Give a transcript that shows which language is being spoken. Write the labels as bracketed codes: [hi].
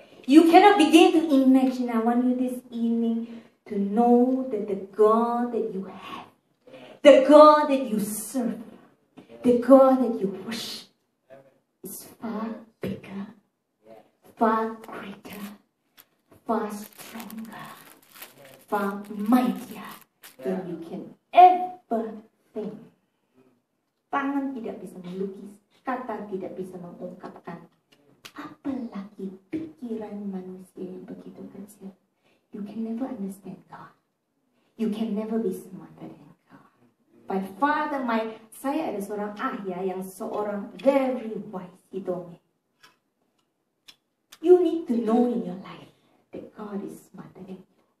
[en] You cannot begin to imagine. I want you this evening to know that the God that you have, the God that you serve, the God that you worship is far bigger, far greater, far stronger, far mightier than you can ever think. [id] Tangan tidak bisa melukis, kata tidak bisa mengungkapkan. Apalagi pikiran manusia yang begitu kecil. [en] You can never understand God. You can never be smarter than God. By father, [id] saya ada seorang ayah yang seorang [en] very wise. He told me, you need to know in your life that God is smarter than you.